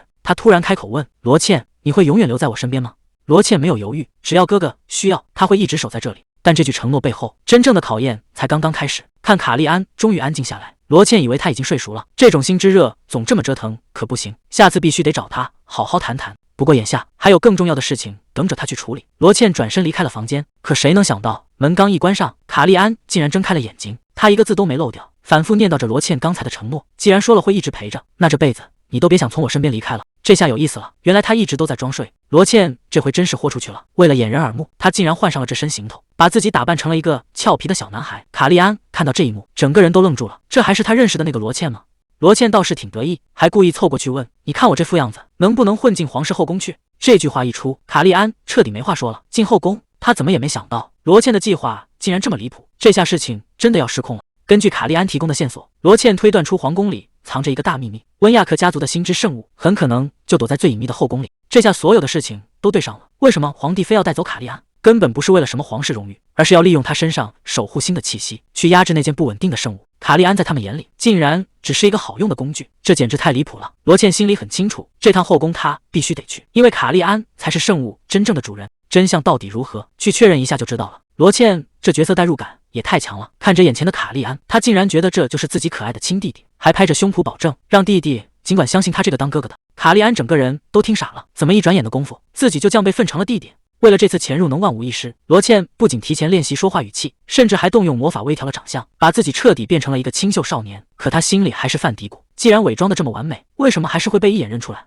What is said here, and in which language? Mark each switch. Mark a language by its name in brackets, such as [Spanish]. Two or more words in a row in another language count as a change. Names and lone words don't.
[Chinese] 他突然開口問羅茜，你會永遠留在我身邊嗎？羅茜沒有猶豫，只要哥哥需要，他會一直守在這裡。但這句承諾背後真正的考驗才剛剛開始。看卡利安終於安靜下來， 羅茜以為他已經睡熟了，這種心之熱總這麼折騰可不行，下次必須得找他好好談談。不過眼下還有更重要的事情等着他去處理。羅茜轉身離開了房間，可誰能想到門剛一關上，卡利安竟然睜開了眼睛，他一個字都沒漏掉，反覆念叨着羅茜剛才的承諾，既然說了會一直陪着，那這輩子你都別想從我身邊離開了。這下有意思了，原來他一直都在裝睡。羅茜這回真是豁出去了，為了掩人耳目，他竟然換上了這身行頭，把自己打扮成了一個俏皮的小男孩。卡利安看到這一幕，整個人都愣住了，這還是他認識的那個羅茜嗎？羅茜倒是挺得意，還故意湊過去問：“你看我這副樣子，能不能混進皇室後宮去？” 這句話一出，卡利安徹底沒話說了。進後宮，他怎麼也沒想到羅茜的計劃竟然這麼離譜，這下事情真的要失控了。根據卡利安提供的線索，羅茜推斷出皇宮裡藏着一個大秘密，溫亞克家族的心之聖物很可能就躲在最隱秘的後宮裡。這下所有的事情都對上了。為什麼皇帝非要帶走卡利安？根本不是為了什麼皇室榮譽，而是要利用他身上守護星的氣息去壓制那件不穩定的聖物。卡利安在他們眼裡竟然只是一個好用的工具，這簡直太離譜了。羅茜心裡很清楚，這趟後宮他必須得去，因為卡利安才是聖物真正的主人。真相到底如何，去確認一下就知道了。羅茜這角色代入感也太強了，看着眼前的卡利安，他竟然覺得这就是自己可愛的親弟弟，還拍着胸脯保證讓弟弟儘管相信他這個當哥哥的。卡利安整個人都聽傻了，怎麼一轉眼的功夫，自己就這樣被分成了弟弟？為了這次潛入能萬無一失，羅茜不僅提前練習說話語氣，甚至還動用魔法微調了長相，把自己徹底變成了一個清秀少年。可他心裡還是犯嘀咕，既然偽裝的這麼完美，為什麼還是會被一眼認出來？